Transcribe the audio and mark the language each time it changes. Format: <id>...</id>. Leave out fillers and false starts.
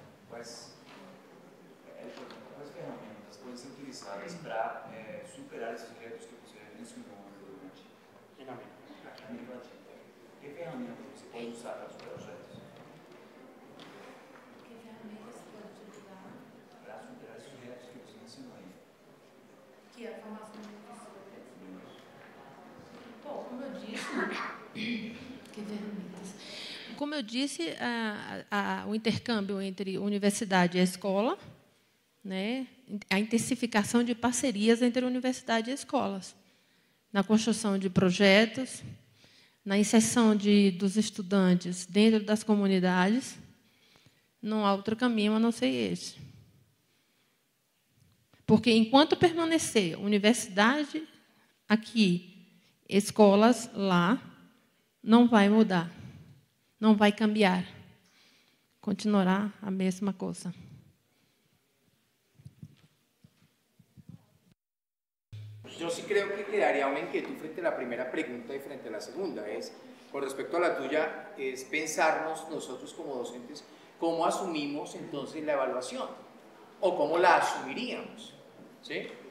<es>Pues, el problema es que herramientas pueden ser utilizadas para superar esos retos que usted mencionó en América Latina. ¿Qué herramientas se pueden usar para superar los retos? ¿Qué herramientas se pueden utilizar para superar esos retos que usted mencionó ahí?</es> <pt>Que a formação de professores? Bom, como eu disse, que ferramentas? Como eu disse, o intercâmbio entre universidade e escola, né, a intensificação de parcerias entre universidade e escolas, na construção de projetos, na inserção dos estudantes dentro das comunidades, não há outro caminho a não ser esse. Porque, enquanto permanecer universidade aqui, escolas lá, não vai mudar. Não vai cambiar, continuará a mesma coisa.</pt> <es>Yo sí creo que quedaría una inquietud frente a la primera pregunta y frente a la segunda. Con respecto a la tuya, es pensarnos nosotros como docentes cómo asumimos entonces la evaluación o cómo la asumiríamos, ¿sí?</es>